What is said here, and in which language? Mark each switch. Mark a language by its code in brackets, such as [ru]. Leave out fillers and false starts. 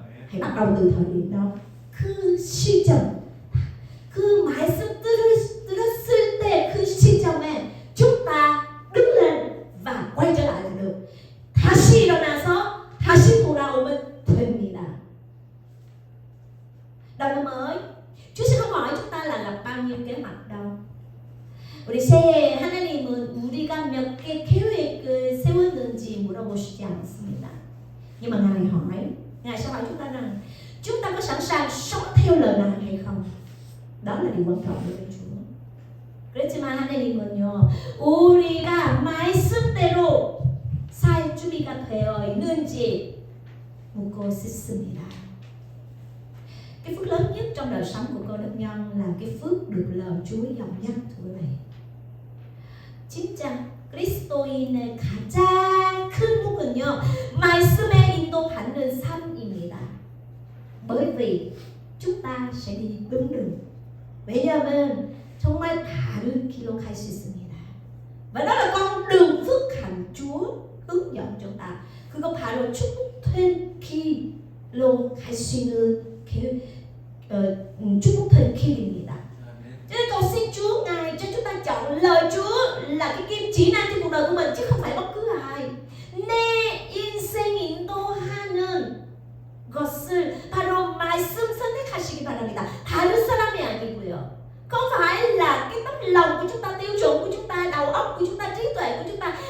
[vi] hãy bắt đầu từ thời điểm đó. [ko] 그 시점, 그 말씀 들었을 때 그 시점에 [vi] chúng ta đứng lên và quay trở lại là được. [ko] 다시 일어나서 다시 돌아오면 됩니다. [vi] đầu năm mới, Chúa sẽ không hỏi chúng ta là lập bao nhiêu kế hoạch đâu. [ko] 우리 새해 하나님은 우리가 몇 개 계획을 세웠는지 물어보시지 않습니다. [vi] nhưng mà Ngài sẽ hỏi chúng ta rằng chúng ta có sẵn sàng sống theo lời Ngài hay không? đó là điều quan trọng đối với Chúa. [ko] 그렇지만 하나님은요, 우리가 말씀대로 살 준비가 되어 있는지 묻고 싶습니다. [vi] cái phước lớn nhất trong đời sống của con đức nhân là cái phước được lời Chúa dẫn dắt thưa quý vị. [ko] 진짜 그리스도인의 가장 큰 복은요, 말씀에 인도받는 삶입니다. [vi] bởi vì chúng ta sẽ đi đúng đường. [ko] 왜냐하면 정말 다른 길로 갈 수 있습니다. [vi] và đó là con đường phước hạnh Chúa hướng dẫn chúng ta. [ko] 그거 바로 축복된 길로 갈 수 있는 축복된 길입니다. [vi] cho nên cầu xin Chúa Ngài cho chúng ta chọn lời Chúa là cái kim chỉ nam cho cuộc đời của mình, chứ không phải bất cứ ai. [ko] 내 인생 인도하는 것을 바로 말씀 선택하시기 바랍니다. 다른 사람이 아니고요. [vi] không phải là cái tấm lòng của chúng ta, tiêu chuẩn của chúng ta, đầu óc của chúng ta, trí tuệ của chúng ta.